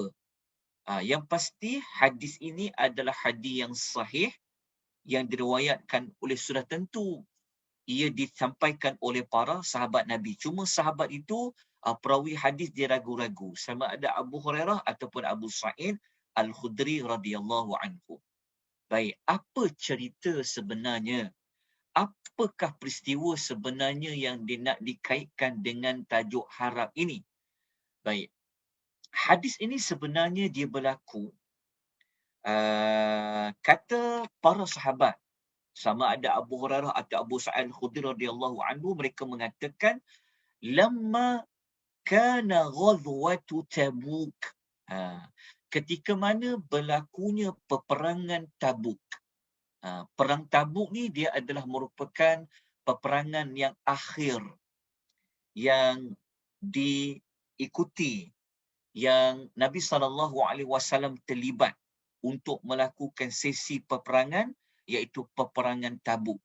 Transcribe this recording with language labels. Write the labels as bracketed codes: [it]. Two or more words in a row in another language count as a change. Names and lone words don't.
[ms] Yang pasti hadis ini adalah hadis yang sahih, yang diriwayatkan oleh sudah tentu ia disampaikan oleh para sahabat Nabi. Cuma sahabat itu perawi hadis dia ragu-ragu sama ada Abu Hurairah ataupun Abu Sa'id Al-Khudri [ar] رضي الله عنه. [ms] Baik, apa cerita sebenarnya? Apakah peristiwa sebenarnya yang nak dikaitkan dengan tajuk harap ini? Baik, hadis ini sebenarnya dia berlaku kata para sahabat, sama ada Abu Hurairah atau Abu Sa'id Al-Khudri [ar] رضي الله عنه, [ms] mereka mengatakan [ar] لما كان غزوة تبوك, [ms] ketika mana berlakunya peperangan Tabuk. Perang Tabuk ni dia adalah merupakan peperangan yang akhir yang diikuti, yang Nabi SAW terlibat untuk melakukan sesi peperangan, iaitu peperangan Tabuk.